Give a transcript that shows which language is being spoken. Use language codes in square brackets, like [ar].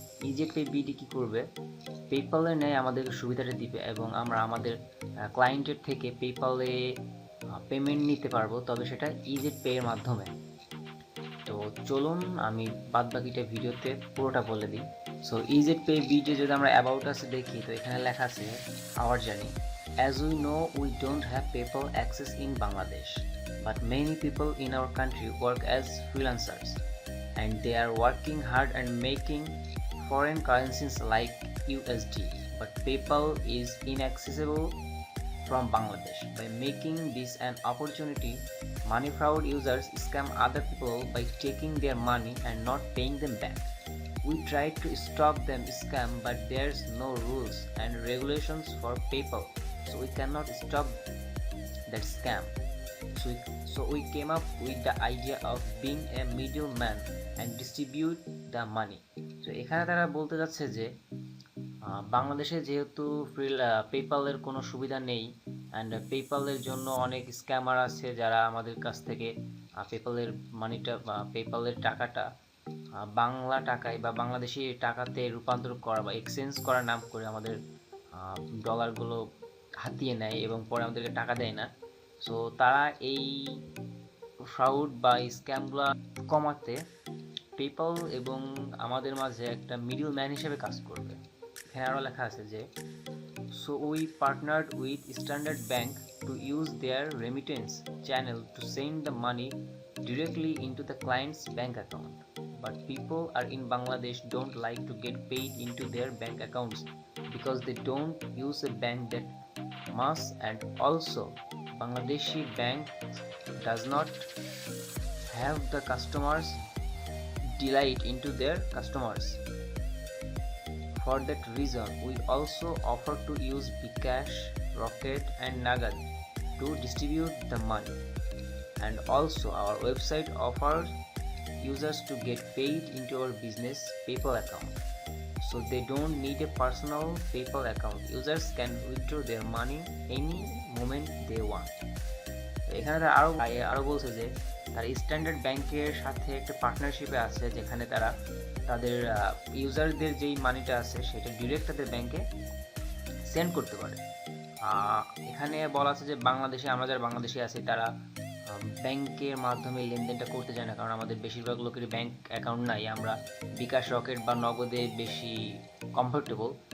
[bn] ইজেট pay BD কী করবে, পেপালের ন্যায় আমাদেরকে সুবিধাটা দিবে এবং আমরা আমাদের ক্লায়েন্টের থেকে পেপালে পেমেন্ট নিতে পারবো, তবে সেটা ইজেট পে এর মাধ্যমে। তো চলুন আমি বাদবাকিটা ভিডিওতে পুরোটা বলে দিই। সো ইজেট পে বিডি যদি আমরা অ্যাবাউট আস দেখি তো এখানে লেখা আছে hour journey. [en] As we know, we don't have PayPal access in Bangladesh, but many people in our country work as freelancers and they are working hard and making foreign currencies like USD. But PayPal is inaccessible from Bangladesh. By making this an opportunity, money fraud users scam other people by taking their money and not paying them back. We tried to stop them scam, but there's no rules and regulations for PayPal, so we cannot stop that scam. So we came up with the idea of being a middleman and distribute the money. [bn] So এখানে তারা বলতে যাচ্ছে যে বাংলাদেশে যেহেতু পেপালের কোনো সুবিধা নেই, অ্যান্ড পেপালের জন্য অনেক স্ক্যামার আছে যারা আমাদের কাছ থেকে পেপালের মানিটা বা পেপালের টাকাটা বাংলা টাকায় বা বাংলাদেশি টাকাতে রূপান্তর করা বা এক্সচেঞ্জ করার নাম করে আমাদের ডলারগুলো হাতিয়ে নেয় এবং পরে আমাদেরকে টাকা দেয় না। সো তারা এই ফ্রাউড বা স্ক্যামগুলো কমাতে পেপাল এবং আমাদের মাঝে একটা মিডল ম্যান হিসেবে কাজ করবে। এখানে আরও লেখা আছে যে [en] so we partnered with Standard Bank to use their remittance channel to send the money directly into the client's bank account. But people are in Bangladesh don't like to get paid into their bank accounts because they don't use a bank that much, and also Bangladeshi bank does not have the customers delight into their customers. For that reason, we also offer to use bKash, Rocket and Nagad to distribute the money. And also our website offers users to get paid into our business PayPal account. So they don't need a personal PayPal account. Users can withdraw their money any moment they want. [bn] এখানে তারা আরও বলছে যে তারা standard ব্যাংকের সাথে একটা পার্টনারশিপে আছে যেখানে তারা তাদের ইউজারদের যেই মানিটা আছে সেটা ডিরেক্ট তাদের ব্যাংকে সেন্ড করতে পারে। এখানে বলা আছে যে বাংলাদেশে আমরা যারা বাংলাদেশে আছি তারা ব্যাংকের মাধ্যমে লেনদেনটা করতে চায় না, কারণ আমাদের বেশিরভাগ লোকের ব্যাংক অ্যাকাউন্ট নাই, আমরা বিকাশ রকেট বা নগদে বেশি কমফোর্টেবল।